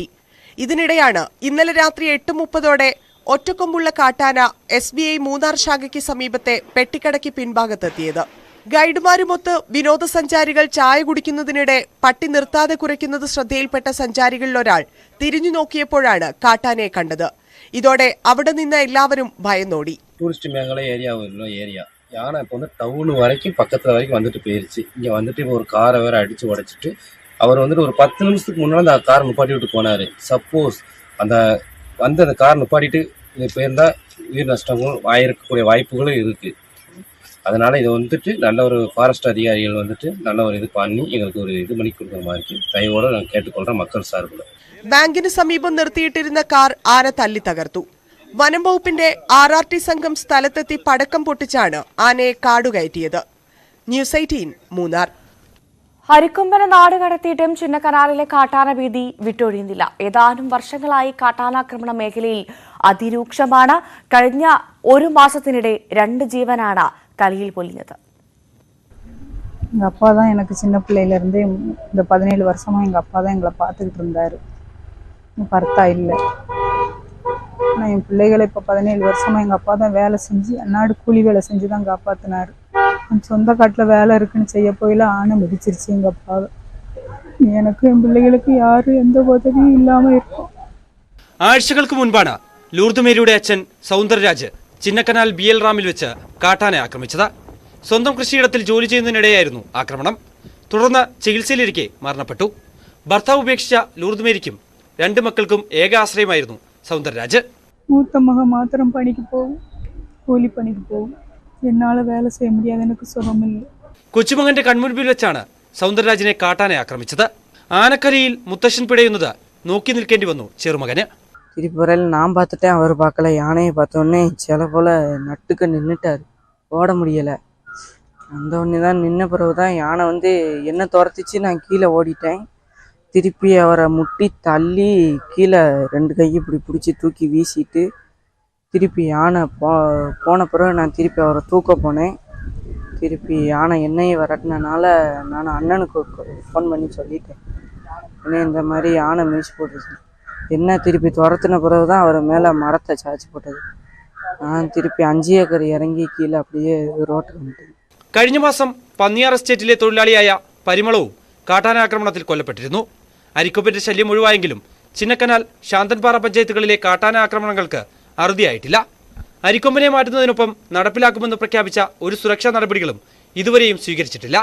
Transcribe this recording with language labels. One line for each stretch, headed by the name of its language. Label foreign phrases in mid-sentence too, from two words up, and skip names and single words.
Malayalam: ഇതിനിടെയാണ് ഇന്നലെ രാത്രി 8:30 ഒറ്റക്കൊമ്പുള്ള കാട്ടാന SBI മൂന്നാർ ശാഖയ്ക്ക് സമീപത്തെ പെട്ടിക്കടയ്ക്ക് പിൻഭാഗത്തെത്തിയത്. ഗൈഡുമാരുമൊത്ത് വിനോദസഞ്ചാരികൾ ചായ കുടിക്കുന്നതിനിടെ പട്ടി നിർത്താതെ കുരയ്ക്കുന്നത് ശ്രദ്ധയിൽപ്പെട്ട സഞ്ചാരികളിലൊരാൾ തിരിഞ്ഞു നോക്കിയപ്പോഴാണ് കാട്ടാനയെ കണ്ടത്. ഇതോടെ അവിടെ നിന്ന് എല്ലാവരും ഭയന്നോടി.
Tamil: டூரிஸ்ட் மேகலை ஏரியா யானை இப்போ டவுன் வரைக்கும் பக்கத்தில் வரைக்கும் வந்துட்டு போயிருச்சு. இங்கே வந்துட்டு இப்போ ஒரு காரை வேற அடித்து உடைச்சிட்டு அவர் ஒரு 10 நிமிஷத்துக்கு முன்னால் அந்த காரை நிப்பாட்டி விட்டு போனார். சப்போஸ் அந்த கார் நிப்பாட்டிட்டு இது போயிருந்தால் உயிர் நஷ்டங்களும் ஆயிருக்கக்கூடிய வாய்ப்புகளும் இருக்குது. அதனால இதை நல்ல ஒரு ஃபாரஸ்ட் அதிகாரிகள் நல்ல ஒரு இது பண்ணி எங்களுக்கு ஒரு இது பண்ணி கொடுக்குற மாதிரி தயவோடு நான் கேட்டுக்கொள்கிறேன் மக்கள் சார்பில்.
Malayalam: ബാങ്കിന് സമീപം നിർത്തിയിട്ടിരുന്ന കാർ ആന തല്ലി തകർത്തു. വനം വകുപ്പിന്റെ RRT സംഘം സ്ഥലത്തെത്തി പടക്കം പൊട്ടിച്ചാണ് ആനയെ കാടുകയറ്റിയത്. ന്യൂസ് 18 മൂന്നാർ. അരിക്കൊമ്പനെ നാട് കടത്തിയിട്ടും ചിന്നക്കനാലിലെ കാട്ടാന ഭീതി വിട്ടൊഴിയുന്നില്ല. ഏതാനും വർഷങ്ങളായി കാട്ടാനാക്രമണ മേഖലയിൽ അതിരൂക്ഷമാണ്. കഴിഞ്ഞ 1 മാസത്തിനിടെ 2 ജീവനാണ് കലിയിൽ പൊലിഞ്ഞത്.
Tamil: எங்கள் அப்பா தான் எனக்கு சின்ன பிள்ளையிலேருந்தே இந்த 17 வருஷமாக எங்கள் அப்பா தான் எங்களை பார்த்துக்கிட்டு இருந்தார். பர்த்தா இல்லை. ஆனால் என் பிள்ளைகளை இப்போ 17 வருஷமாக எங்கள் அப்பா தான் வேலை செஞ்சு அன்னாடு கூலி வேலை செஞ்சு தான் காப்பாற்றினார். சொந்த காட்டில் வேலை இருக்குன்னு செய்ய போயில ஆனை மிதிச்சிருச்சு எங்கள் அப்பாவை. எனக்கு என் பிள்ளைகளுக்கு யாரும் எந்த உதவியும் இல்லாமல் இருக்கும்.
Malayalam: ആഴ്ചകൾക്ക് മുൻപാണ് ലൂർദ് മേരിയുടെ അച്ഛൻ സൗന്ദരരാജ് ചിന്നക്കനാൽ BL റാമിൽ വെച്ച് കാട്ടാനെ ആക്രമിച്ചത്. സ്വന്തം കൃഷിയിടത്തിൽ ജോലി ചെയ്യുന്നതിനിടെയായിരുന്നു ആക്രമണം. തുടർന്ന് ചികിത്സയിലിരിക്കെ മരണപ്പെട്ടു. ഭർത്താവ് ഉപേക്ഷിച്ച ലൂർദ് മേരിക്കും 2 മക്കൾക്കും ഏക ആശ്രയമായിരുന്നു സൗന്ദരരാജ്.
Tamil: மூத்த மகன் மாத்திரம் பணிக்கு போகும், கூலி பணிக்கு போகும். என்னால் வேலை செய்ய முடியாது, எனக்கு சுகமில்லை.
Malayalam: കൊച്ചുമകന്റെ കൺമുൻപിൽ വെച്ചാണ് സൗന്ദരരാജിനെ കാട്ടാനെ ആക്രമിച്ചത്. ആനക്കരയിൽ മുത്തശ്ശൻ പിടയുന്നത് നോക്കി നിൽക്കേണ്ടി വന്നു ചെറുമകന്.
Tamil: திருப்பறையில் நான் பார்த்துட்டேன், அவர் பார்க்கல. யானையை பார்த்தோன்னே சில போல நட்டுக்க நின்றுட்டார், ஓட முடியலை. அந்த ஒன்று தான் நின்ன பிறகு தான் யானை வந்து என்ன துரத்திச்சு, நான் கீழே ஓடிட்டேன். திருப்பி அவரை முட்டி தள்ளி கீழே 2 கை இப்படி பிடிச்சி தூக்கி வீசிட்டு திருப்பி யானை போன பிறகு நான் திருப்பி அவரை தூக்க போனேன். திருப்பி யானை என்னையை விரட்டினால நான் அண்ணனுக்கு ஃபோன் பண்ணி சொல்லிட்டேன், ஏன்னா இந்த மாதிரி யானை மீசி போட்டுச்சு. என்ன திருப்பி துரத்துன பிறகு தான் அவர் மேலே மரத்தை சாய்ச்சி போட்டது. நான் திருப்பி 5 ஏக்கர் இறங்கி கீழே அப்படியே ரோட்டுக்கு வந்துட்டேன்.
Malayalam: കഴിഞ്ഞ മാസം പന്നിയാർ എസ്റ്റേറ്റിലെ തൊഴിലാളിയായ പരിമളവും കാട്ടാന ആക്രമണത്തിൽ കൊല്ലപ്പെട്ടിരുന്നു. അരിക്കൊമ്പന്റെ ശല്യം ഒഴിവായെങ്കിലും ചിന്നക്കനാൽ ശാന്തൻപാറ പഞ്ചായത്തുകളിലെ കാട്ടാന ആക്രമണങ്ങൾക്ക് അറുതിയായിട്ടില്ല. അരിക്കൊമ്പനെ മാറ്റുന്നതിനൊപ്പം നടപ്പിലാക്കുമെന്ന് പ്രഖ്യാപിച്ച ഒരു സുരക്ഷാ നടപടികളും ഇതുവരെയും സ്വീകരിച്ചിട്ടില്ല.